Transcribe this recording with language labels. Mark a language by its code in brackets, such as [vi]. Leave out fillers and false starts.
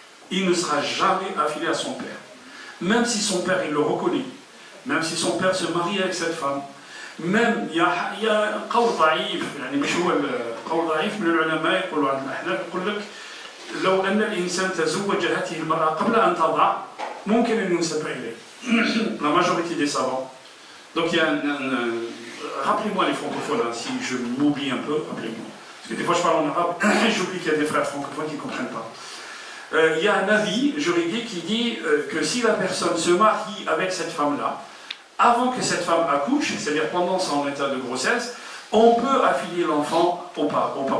[fr] Il ne sera jamais affilié à son père. Même si son père, il le reconnaît. Même si son père se marie avec cette femme. Même, il y a un [ar] قول ضعيف, يعني مش هو القول ضعيف من العلماء يقولوا عن الأحناف يقول لك لو أن الإنسان تزوج هذه المرأة قبل أن تضع ممكن أن ينسب إليه. [fr] La majorité des savants. Donc il y a rappelez-moi les francophones, hein, si je m'oublie un peu, rappelez-moi. Parce que des fois je parle en arabe, j'oublie qu'il y a des frères francophones qui ne comprennent pas. Il y a un avis juridique qui dit que si la personne se marie avec cette femme-là, avant que cette femme accouche, c'est-à-dire pendant son état de grossesse, on peut affilier l'enfant au papa.